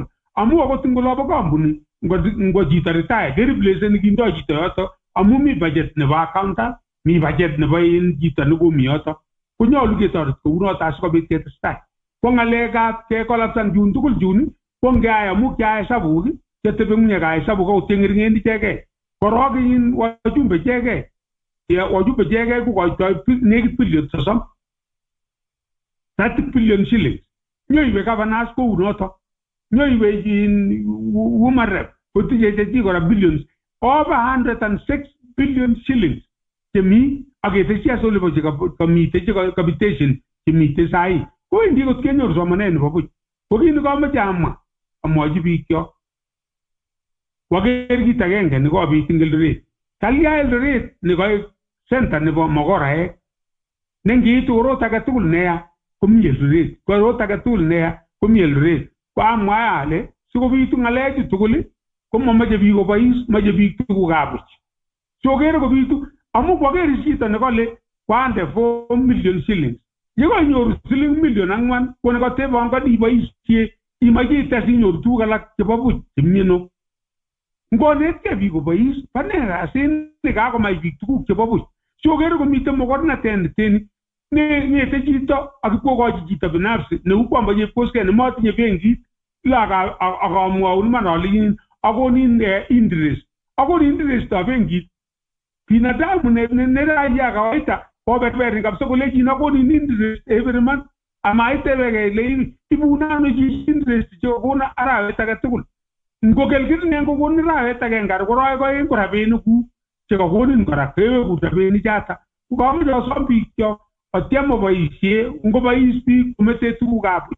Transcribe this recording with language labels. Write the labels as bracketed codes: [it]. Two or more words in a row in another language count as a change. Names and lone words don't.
[kln] Amu akot ngolobo kampuni ngo chito retire kereplace nikindoi chito yoto amu mi budget nebo accountant, mi budget nebo chito nekomi yoto. Konyolu ketoret kounoto asikobit ketestai. Ko ng'alekab kekolapsan chun tugul chun ko ngeai amu kiai hesabuk chetebe ng'unye kai hesabuk ako teng'ering'en ichegei. Korok wajumbe ichegei. Wajumbe ichegei kokoitoi nekit billion 30. [en] 30 billion shillings. [kln] Nyoiwe governors kounoto. Nyoiwe woman rep kotinye chechi kora billions. [en] Over 106 billion shillings. [kln] Chemi aketeshi asolipo chekamite capitation chemite sahi. Kowendi kot kenyoru somanet nebo buch. Ko kit nekomoche amwochi biikyo. Waker kit agenge nekobit eng Eldoret. Kalya Eldoret nekoek center nebo mogoraek. Nengiitu korot age tugul neya komi Eldoret. Korot age tugul neya komi Eldoret. Ko amwa ale sikobitu ng'alechu tugul komomoche biik kobois, moche biik tugukab buch. So kere kobitu amu kwaker chito nekole kwande 4 million shillings. Yekanyoru siling million 4 ko nekatebongoni iboisie imache ites inyoru tuguk alak chebo buch chemyeno. Ngonetkei biik kobois bane kasit nekakomach biik tuguk chebo buch. So kere komite mokornatet neteni ng'ete chito akipkokochi chito binafsi neu kwamba chepkoskei nematinye benkit ila akamwaun iman ale akonin interest. Akonin interest ab benkit. Binadamu neraia kawaida koberberin kabisa kolechin akonin interest [en] every month. [kln] Amaitebeke ile ibunano chi interest chekokona arawet age tugul. Ngokelkitinen kokonin arawet agenge koroek oeng ko rabinikuk chekakonin kora keweku rabinik chata. Kokamoche asom biikcho atyem oboisie ngobois biik komete tugukab buch.